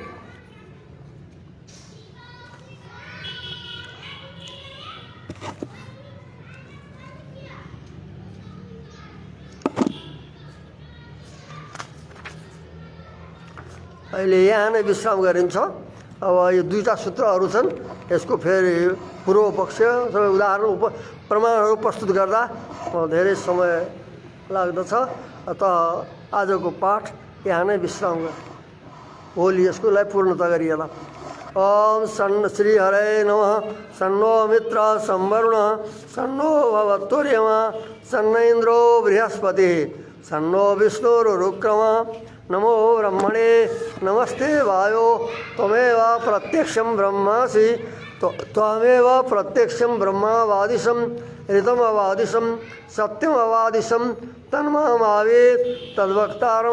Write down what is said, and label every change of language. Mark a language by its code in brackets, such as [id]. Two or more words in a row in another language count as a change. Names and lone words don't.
[ne] अहिले यहाँ नै विश्राम गरिन्छ अब यो दुईटा सूत्रहरू छन् यसको फेरि पूर्व पक्ष सबै उदाहरण प्रमाणहरू प्रस्तुत गर्दा धेरै समय लाग्दछ अत आजको पाठ यहाँ नै विश्राम भोलि यसकोलाई पूर्णता [sa] गरिएला ओम सन्न श्री हरे नमः सन्नो मित्र संवरुण सन्नो भवत्तुर्यमा सन्न इन्द्रो बृहस्पतिः सन्नो विष्णुरुक्रमा नमो ब्रह्मणे नमस्ते वायो त्वमेव प्रत्यक्षं ब्रह्मासि त्वमेव प्रत्यक्षं ब्रह्मावादिशं ऋतमवादिशं सत्यमवादिशं तन्मामावेत् तद्वक्तारम्